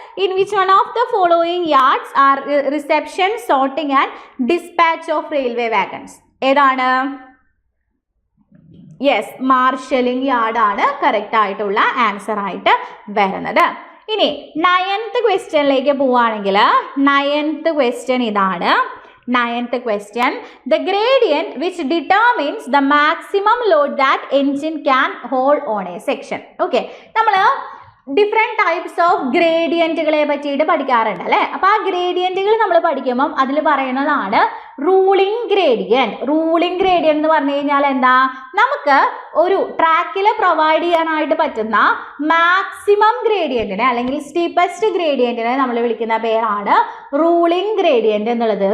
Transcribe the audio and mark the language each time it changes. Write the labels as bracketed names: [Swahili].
[English] In which one of the following yards are reception, sorting and dispatch of railway wagons? [Malayalam] ഏതാണ്? Yes, marshalling യാർഡാണ് correct ആയിട്ടുള്ള answer ആയിട്ട് വരുന്നത്. ഇനി 9th ക്വസ്റ്റ്യനിലേക്ക് പോവുകയാണെങ്കിൽ 9th ക്വസ്റ്റ്യൻ ഇതാണ്. [English] 9th question, the gradient which determines the maximum load that engine can hold on a section. [Malayalam] Okay, നമ്മൾ different types of ഗ്രേഡിയൻറ്റുകളെ പറ്റിയിട്ട് പഠിക്കാറുണ്ട് അല്ലേ. അപ്പോൾ ആ ഗ്രേഡിയൻറ്റുകൾ നമ്മൾ പഠിക്കുമ്പം അതിൽ പറയുന്നതാണ് റൂളിംഗ് ഗ്രേഡിയൻറ്റ്. റൂളിംഗ് ഗ്രേഡിയൻറ്റ് എന്ന് പറഞ്ഞു കഴിഞ്ഞാൽ എന്താ? നമുക്ക് ഒരു ട്രാക്കിൽ പ്രൊവൈഡ് ചെയ്യാനായിട്ട് പറ്റുന്ന മാക്സിമം ഗ്രേഡിയൻറ്റിനെ അല്ലെങ്കിൽ സ്റ്റീപ്പസ്റ്റ് ഗ്രേഡിയൻറ്റിനെ നമ്മൾ വിളിക്കുന്ന പേരാണ് റൂളിംഗ് ഗ്രേഡിയൻറ്റ് എന്നുള്ളത്.